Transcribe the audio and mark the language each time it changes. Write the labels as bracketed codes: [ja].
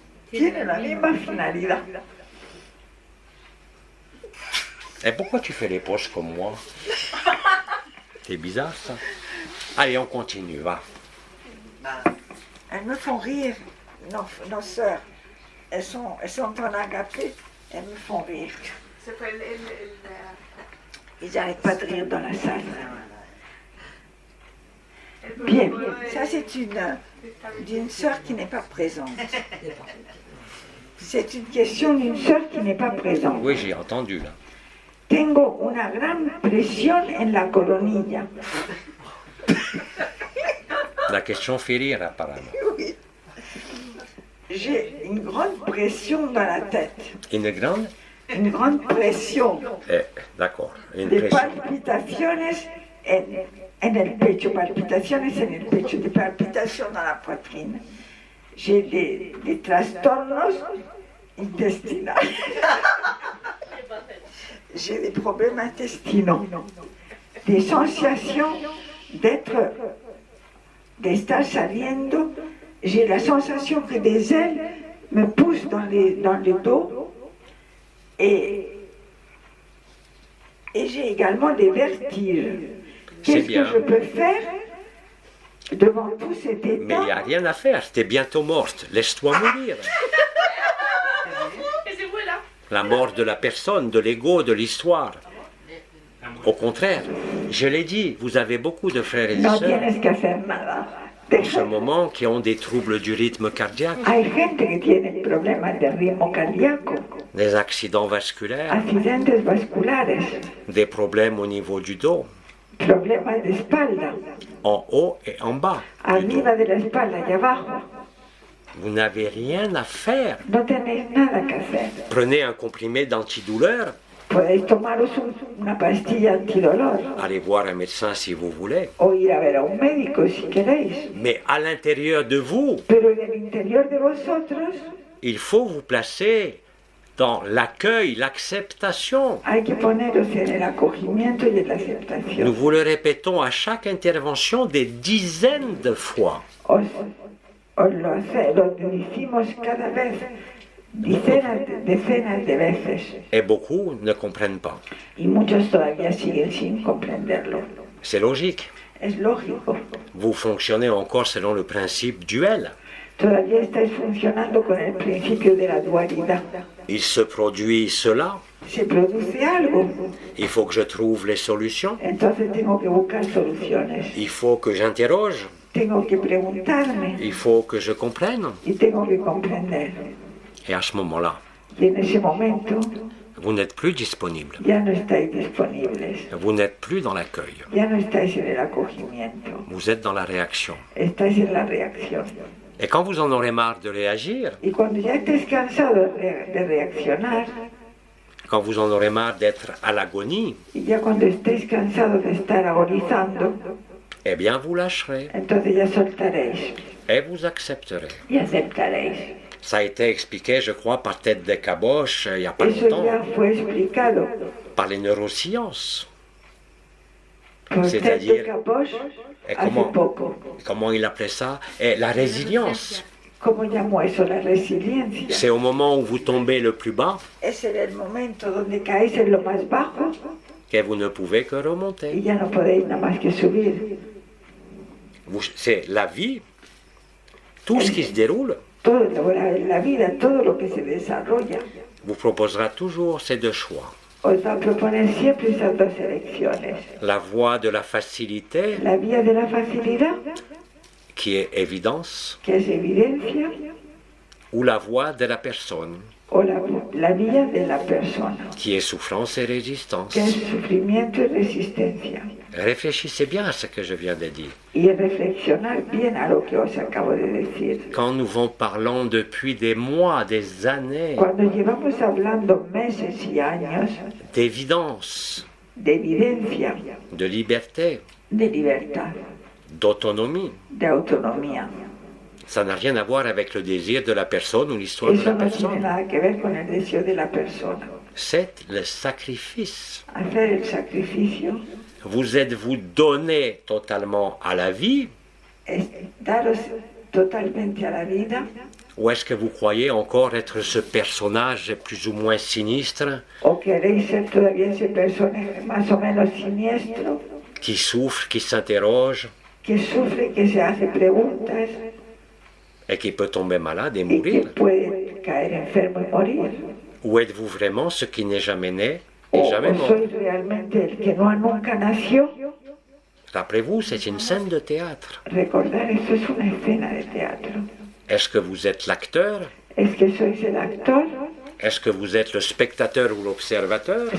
[es] tiene la misma finalidad. [fr] Et pourquoi tu fais les poches comme moi? C'est bizarre ça. Allez, on continue, va. Elles me font rire, nos sœurs. Elles sont en agapé, elles me font rire. Ils n'arrêtent pas de rire dans la salle. Bien, ça c'est d'une sœur qui n'est pas présente. C'est une question d'une sœur qui n'est pas présente. Oui, j'ai entendu là. [es] Tengo una gran presión en la coronilla. [fr] La question fait rire apparemment. Oui. J'ai une grande pression dans la tête. Une grande? Une grande pression. D'accord, une De pression. [es] palpitaciones en el pecho, palpitaciones en el pecho, de palpitación [fr] dans la poitrine. J'ai des [es] trastornos intestinales. [fr] J'ai des problèmes intestinaux. Des sensations d' [es] estar saliendo. [fr] J'ai la sensation que des ailes me poussent dans le dos. Et j'ai également des vertiges. Qu'est-ce que je peux faire devant tout cet état? Mais il n'y a rien à faire, t'es bientôt morte, laisse-toi mourir. La mort de la personne, de l'ego, de l'histoire. Au contraire, je l'ai dit, vous avez beaucoup de frères et [es] No [fr] sœurs [es] tienes que hacer nada. [fr] en ce moment qui ont des troubles du rythme cardiaque, [es] Hay gente que tiene problemas de ritmo cardíaco, [fr] des accidents vasculaires, [es] accidentes vasculares, [fr] des problèmes au niveau du dos, [es] problemas de espalda, [fr] en haut et en bas. du dos. [es] arriba de la espalda y abajo. [fr] Vous n'avez rien à faire. [es] No tenéis nada que hacer. [fr] Prenez un comprimé d'antidouleur, [es] Podéis tomaros una pastilla antidolor [fr] allez voir un médecin si vous voulez, [es] o ir a ver a un médico si queréis. [fr] mais à l'intérieur de vous, [es] Pero en el interior de vosotros [fr] il faut vous placer dans l'accueil, l'acceptation. [es] hay que poneros en el acogimiento y en la aceptación. [fr] Nous vous le répétons à chaque intervention des dizaines de fois. [es] Os lo decimos cada vez, decenas de veces, [fr] Et beaucoup ne comprennent pas. [es] y muchos todavía siguen sin comprenderlo. [fr] C'est logique. [es] Es lógico. [fr] Vous fonctionnez encore selon le principe duel. [es] Todavía estáis funcionando con el principio de la dualidad. [fr] Il se produit cela, [es] Se produce algo, [fr] il faut que je trouve les solutions, [es] entonces tengo que buscar soluciones. [fr] il faut que j'interroge, [es] Tengo que preguntarme [fr] il faut que je comprenne. [es] y tengo que comprender. [fr] Et à ce moment-là, [es] Y en ese momento [fr] vous n'êtes plus disponible. [es] ya no estáis disponibles, [fr] Vous n'êtes plus dans l'accueil. [es] ya no estáis en el acogimiento, [fr] Vous êtes dans la réaction. [es] estáis en la reacción. [fr] Et quand vous en aurez marre de réagir, [es] Y cuando ya estéis cansados de reaccionar, [fr] quand vous en aurez marre d'être à l'agonie, [es] y ya cuando estéis cansados de estar agonizando, [fr] eh bien vous lâcherez. [es] entonces ya soltaréis. [fr] et vous accepterez. [es] y aceptaréis. [fr] Ça a été expliqué, je crois, par Tête de Caboche il n'y a pas [es] Eso [fr] longtemps, [es] ya fue explicado [fr] par les neurosciences. [es] por Ted [fr] C'est-à-dire, [es] de Caboche [fr] et [es] hace poco. [fr] comment il appelait ça? Et la résilience. [es] ¿Cómo llamó eso? La resiliencia. [fr] C'est au moment où vous tombez le plus bas [es] Es en el momento donde caéis en lo más bajo [fr] que vous ne pouvez que [es] y [fr] remonter. [es] ya no podéis nada más que subir. [fr] C'est la vie, tout ce qui se déroule, [es] Todo la vida, todo lo que se desarrolla, [fr] vous proposera toujours ces deux choix. [es] os va a proponer siempre esas dos elecciones. [fr] La voie de la facilité, [es] La vía de la facilidad, [fr] qui est évidence, [es] que es evidencia, [fr] ou la voie de la personne, [es] o la vía de la persona, [fr] qui est souffrance et résistance. [es] que es sufrimiento y resistencia. [fr] Réfléchissez bien à ce que je viens de dire. [es] Y reflexionar bien a lo que os acabo de decir. [fr] Quand nous en parlons depuis des mois, des années, [es] Cuando llevamos hablando meses y años [fr] d'évidence, [es] de evidencia, [fr] de liberté, [es] de libertad, [fr] d'autonomie, [es] de autonomía, [fr] ça n'a rien à voir avec le désir de la personne ou l'histoire de [es] eso [fr] la [es] no tiene [fr] personne. [es] nada que ver con el deseo de la persona. [fr] C'est le sacrifice. [es] Hacer el sacrificio [fr] Vous êtes-vous donné totalement à la vie [es] es daros totalmente a la vida, [fr] ou est-ce que vous croyez encore être ce personnage plus ou moins sinistre [es] o queréis ser todavía ese personaje más o menos siniestro, [fr] qui souffre, qui s'interroge [es] que sufre, que se hace preguntas [fr] et qui peut tomber malade et [es] y que [fr] mourir? [es] puede caer enfermo y morir. [fr] Ou êtes-vous vraiment ce qui n'est jamais né et [es] O [fr] jamais mort? [es] sois realmente el que nunca nació. [fr] Rappelez-vous, c'est une scène de théâtre. [es] Recordar, esto es una escena de teatro. [fr] Est-ce que vous êtes l'acteur? [es] Es que sois el actor, [fr] Est-ce que vous êtes le spectateur ou l'observateur?